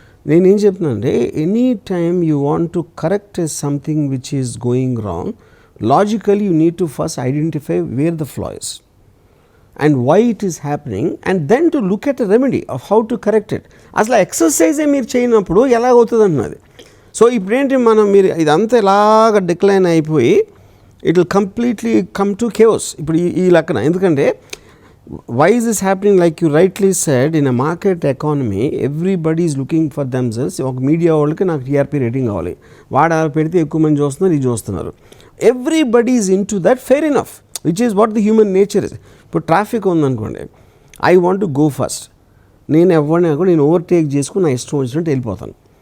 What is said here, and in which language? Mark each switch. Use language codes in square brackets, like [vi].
[te] నేనేం చెప్తున్నానంటే, [en] Any time you want to correct something which is going wrong, logically you need to first identify where the flaw is and why it is happening, and then to look at a remedy of how to correct it. [te] అసలు ఎక్సర్సైజే మీరు చేయనప్పుడు ఎలా అవుతుంది అన్నది. So ఇప్పుడేంటి, మీరు ఇదంతా ఇలాగ డిక్లైన్ అయిపోయి [en] It will completely come to chaos. [te] ఇప్పుడు ఈ లెక్కన, ఎందుకంటే [en] why is this happening? Like you rightly said, in a market economy everybody is looking for themselves. [te] ఒక మీడియా వాళ్ళకి నాకు టీఆర్పీ రేటింగ్ కావాలి, వాడు అలా పెడితే ఎక్కువ మంది చూస్తున్నారు, ఇది చూస్తున్నారు. [en] Everybody is into that, fair enough, which is what the human nature is. [te] ఇప్పుడు ట్రాఫిక్ ఉందనుకోండి, [en] I want to go first, [te] నేను ఎవరిని కూడా నేను ఓవర్టేక్ చేసుకుని నా ఇష్టం వచ్చినట్టు వెళ్ళిపోతాను.